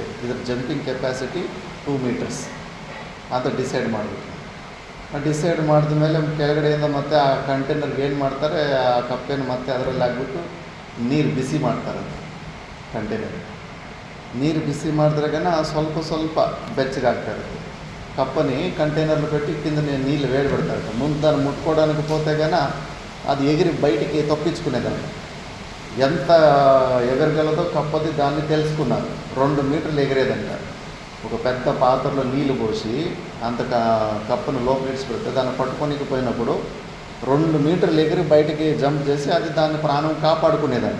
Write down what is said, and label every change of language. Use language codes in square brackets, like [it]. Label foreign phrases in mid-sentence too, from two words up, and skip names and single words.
[kn] ಇದ್ರ [en] jumping capacity [kn] 2 meters ಅಂತ ಡಿಸೈಡ್ ಮಾಡಿಬಿಟ್ಟು ಡಿಸೈಡ್ ಮಾಡಿದ ಮೇಲೆ ಕೆಳಗಡೆಯಿಂದ ಮತ್ತೆ ಆ ಕಂಟೈನರ್ಗೆ ಏನು ಮಾಡ್ತಾರೆ, ಆ ಕಪ್ಪೆನ ಮತ್ತೆ ಅದರಲ್ಲಿ ಹಾಕ್ಬಿಟ್ಟು ನೀರು ಬಿಸಿ ಮಾಡ್ತಾರೆ. ಕಂಟೈನರ್ ನೀರು ಬಿಸಿ ಮಾಡಿದ್ರಾಗನ ಸ್ವಲ್ಪ ಬೆಚ್ಚಗಾಗ್ತಾ ಇರುತ್ತೆ. [te] కప్పని కంటైనర్లు పెట్టి కింద నీళ్ళు వేడి పెడతారు. ముందు దాన్ని ముట్టుకోవడానికి పోతేగాన అది ఎగిరి బయటికి తప్పించుకునేదాన్ని. ఎంత ఎగరగలదో కప్పది దాన్ని తెలుసుకున్నారు. 2 మీటర్లు ఎగిరేదంట. ఒక పెద్ద పాత్రలో నీళ్లు పోసి అంత కప్పను లోపల ఇడిచిపెడితే దాన్ని పట్టుకోనికి పోయినప్పుడు 2 మీటర్లు ఎగిరి బయటికి జంప్ చేసి అది దాన్ని ప్రాణం కాపాడుకునేదాన్ని.